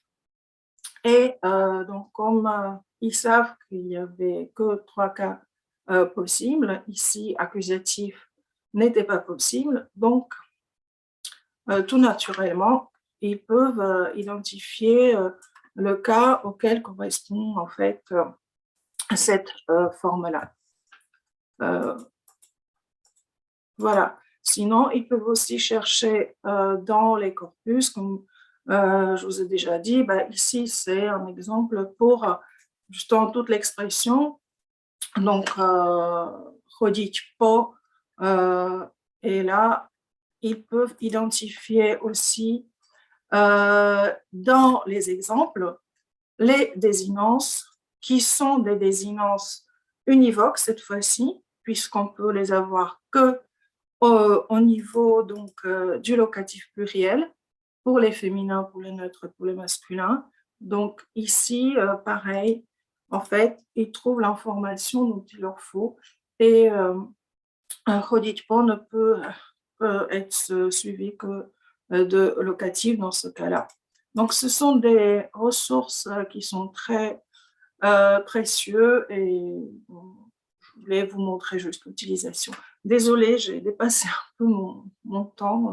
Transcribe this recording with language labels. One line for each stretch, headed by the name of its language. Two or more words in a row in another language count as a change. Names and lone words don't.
French: Et donc, comme ils savent qu'il n'y avait que 3 cas possibles, ici, accusatif n'était pas possible, donc tout naturellement, ils peuvent identifier le cas auquel correspond en fait cette forme-là. Voilà. Sinon, ils peuvent aussi chercher dans les corpus, comme je vous ai déjà dit, ici c'est un exemple pour justement toute l'expression. Donc,
Slovak: chodiť po,
French: et là, ils peuvent identifier aussi dans les exemples les désinences qui sont des désinences univoques cette fois-ci, puisqu'on peut les avoir que au niveau donc, du locatif pluriel pour les féminins, pour les neutres, pour les masculins. Donc ici, pareil, en fait, ils trouvent l'information dont il leur faut et un
Slovak: chodiť po
French: ne peut être suivi que de locatif dans ce cas-là. Donc, ce sont des ressources qui sont très précieux et je voulais vous montrer juste l'utilisation. Désolée, j'ai dépassé un peu mon temps.